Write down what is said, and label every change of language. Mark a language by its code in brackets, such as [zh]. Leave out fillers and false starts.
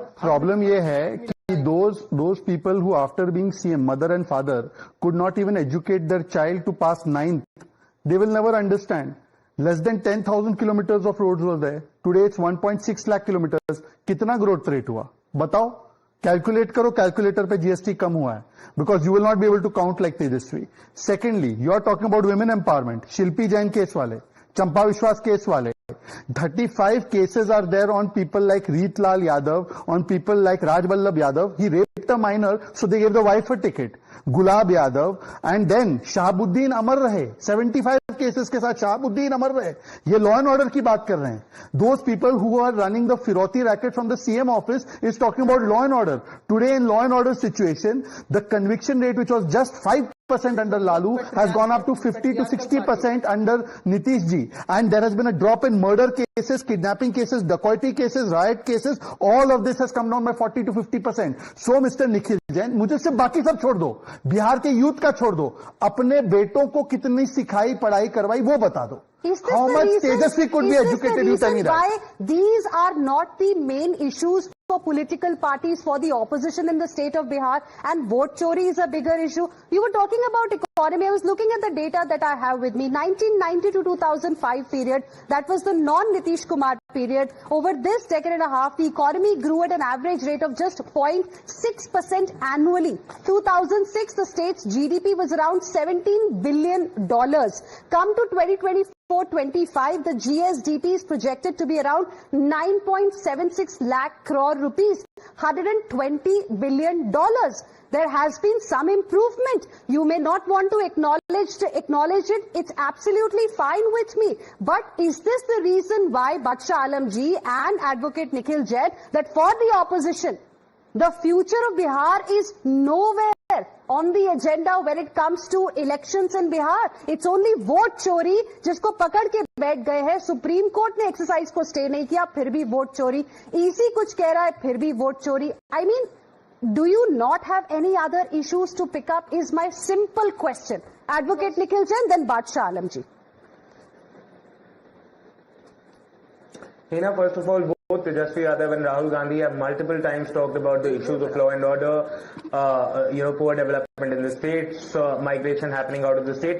[en] Problem [hi] ये है कि [en] those people who after being CM, mother and father, could not even educate their child to pass 9th, they will never understand. Less than 10,000 kilometers of roads were there. Today it's 1.6 lakh kilometers. [hi] कितना growth rate हुआ? बताओ. Calculate करो, calculator पे GST कम हुआ है. [en] Because you will not be able to count like Tejasvi. Secondly, you are talking about women empowerment. Shilpi Jain case वाले, Champa Vishwas case वाले. 35 cases are there on people like Reetlal Yadav, on people like Raj Vallabh Yadav. He raped a minor, so they gave the wife a ticket. [hi] Gulab Yadav and then Shahabuddin अमर रहे 75 cases के साथ शहाबुद्दीन अमर रहे. ये law and order की बात कर रहे हैं. [en] Those people who are running the फिरौती racket from the CM office is talking about law and order. Today in law and order situation the conviction rate which was just 5% under Lalu has gone up to 50 to 60% under Nitish ji, and there has been a drop in murder cases, kidnapping cases, dacoity cases, riot cases. All of this has come down by 40 to 50%. So Mr. [hi] Nikhil Jain, मुझे सिर्फ बाकी सब छोड़ दो, बिहार के youth का छोड़ दो, अपने बेटों को कितनी सिखाई पढ़ाई करवाई वो बता दो. [en] How much Tejasvi could be educated? You tell me that. Why these are not the main issues for political parties, for the opposition in the state of Bihar, and vote chori is a bigger issue. You were talking about economy. I was looking at the data that I have with me. 1990 to 2005 period, that was the non-Nitish Kumar period. Over this decade and a half, the economy grew at an average rate of just 0.6% annually. 2006, the state's GDP was around $17 billion. Come to 2024-25, the GSDP is projected to be around 9.76 lakh crore rupees, $120 billion. There has been some improvement. You may not want to acknowledge it. It's absolutely fine with me. But is this the reason why Badsha Alam ji and Advocate Nikhil Jain, that for the opposition, the future of Bihar is nowhere on the agenda when it comes to elections in Bihar? It's only vote chori, [hi] जिसको पकड़ के बैठ गए हैं. Supreme court ने exercise को stay नहीं किया, फिर भी वोट चोरी. ईसी कुछ कह रहा है, फिर भी वोट चोरी. [en] I mean, do you not have any other issues to pick up is my simple question. Advocate Nikhil Jain, then Badsha Alam ji. Hina, first of all, both Tejasvi Yadav and Rahul Gandhi have multiple times talked about the issues of law and order, poor development in the states, migration happening out of the state.